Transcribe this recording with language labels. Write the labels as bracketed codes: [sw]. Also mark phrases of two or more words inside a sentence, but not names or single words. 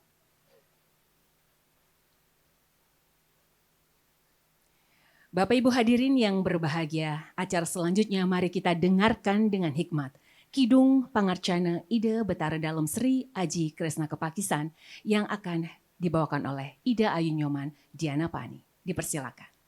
[id] Bapak Ibu hadirin yang berbahagia, acara selanjutnya mari kita dengarkan dengan hikmat Kidung Pangarcana Ida Betara Dalem Sri Aji Kresna Kepakisan yang akan dibawakan oleh Ida Ayu Nyoman Diana Pani. Dipersilakan.